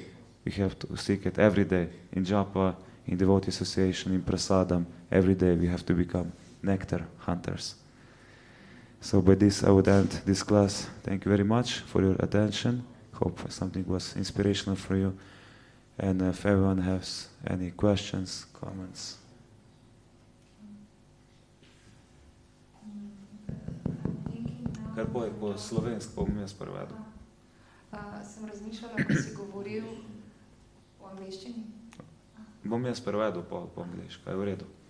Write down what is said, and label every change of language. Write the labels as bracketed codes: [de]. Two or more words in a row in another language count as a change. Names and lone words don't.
[en] We have to seek it every day. In japa, in devotee association, in prasadam, every day we have to become nectar hunters. So by this I would end this class. Thank you very much for your attention. Hope something was inspirational for you. And if everyone has any questions, comments. [sl] Kar po slovensko bom jaz prevedel. Sem razmišljala, ko si govoril v angleščini. Bom jaz prevedel po angliško, je v redu.